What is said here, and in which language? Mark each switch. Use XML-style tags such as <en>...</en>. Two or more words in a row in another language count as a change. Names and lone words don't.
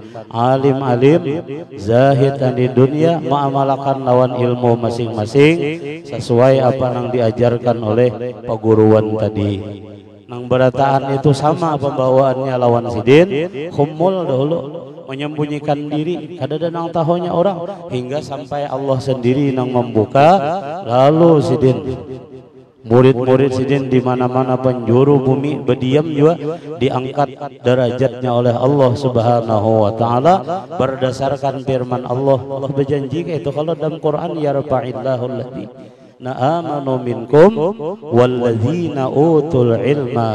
<bjn>Alim-alim zahid di dunia mengamalkan lawan ilmu masing-masing sesuai apa yang diajarkan oleh paguruan tadi. Nang berataan itu sama pembawaannya lawan sidin, khumul dahulu menyembunyikan diri, kada ada nang tahunya orang, hingga sampai Allah sendiri nang membuka. Lalu sidin murid-murid sidin di mana-mana penjuru bumi berdiam juga diangkat derajatnya oleh Allah Subhanahu wa taala berdasarkan firman Allah.</bjn> <id>Allah berjanji itu kalau dalam Quran,</id> <ar>يرفع الله الذين آمنوا منكم والذين أوتوا العلم</ar>